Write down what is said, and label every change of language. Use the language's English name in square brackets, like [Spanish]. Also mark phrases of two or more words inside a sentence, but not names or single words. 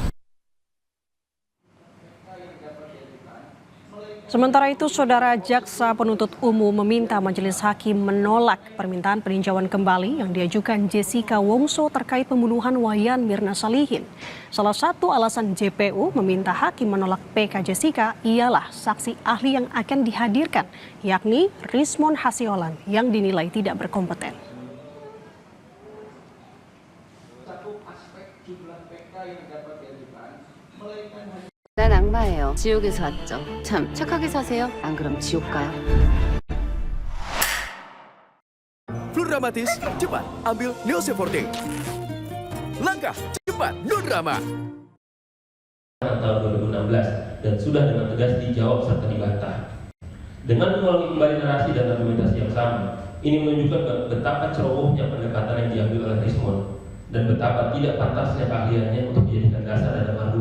[Indonesian] Sementara itu, Saudara, Jaksa Penuntut Umum meminta Majelis Hakim menolak permintaan peninjauan kembali yang diajukan Jessica Wongso terkait pembunuhan Wayan Mirna Salihin. Salah satu alasan JPU meminta hakim menolak PK Jessica ialah saksi ahli yang akan dihadirkan, yakni Rismon Hasiolan yang dinilai tidak berkompeten. [Korean] 난 악마예요. 지옥에서 왔죠. 참 착하게 사세요. 안 그럼 지옥 가요. [Indonesian] Fluramatis, cepat ambil Neosep Forte. Langkah cepat non drama. Tahun 2016 dan sudah dengan tegas dijawab serta dibantah. Dengan mengulangi kembali narasi dan argumentasi yang sama, ini menunjukkan betapa cerobohnya pendekatan yang diambil oleh Rismon dan betapa tidak pantasnya keahliannya untuk dijadikan dasar dalam